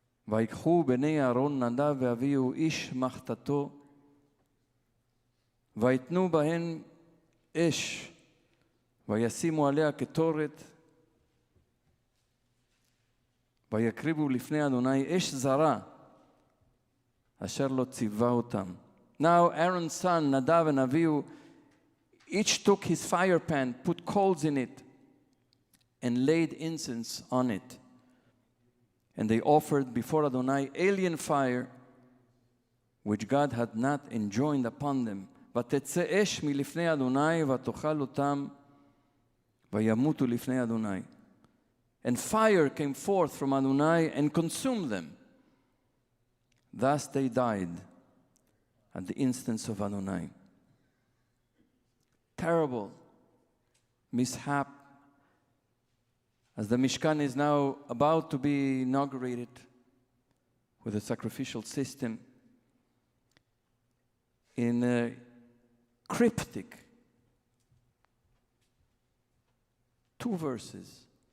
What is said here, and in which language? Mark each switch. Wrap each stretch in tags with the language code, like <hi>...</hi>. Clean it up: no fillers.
<he>ויקחו בני אהרון נדב ואביהו איש מחתתו ויתנו בהן אש וישימו עליה קטורת ויקריבו לפני אדוני אש זרה אשר לא ציווה אותם.</he> <en>Now Aaron's son Nadav and Avihu each took his fire pan, put coals in it, and laid incense on it. And they offered before Adonai alien fire, which God had not enjoined upon them.</en> <he>ותצא אש מלפני אדוני ותאכל אותם וימותו לפני אדוני.</he> <en>And fire came forth from Adonai and consumed them. Thus they died at the instance of Adonai. Terrible mishap As the Mishkan is now about to be inaugurated with a sacrificial system, in a cryptic 2 verses,</en>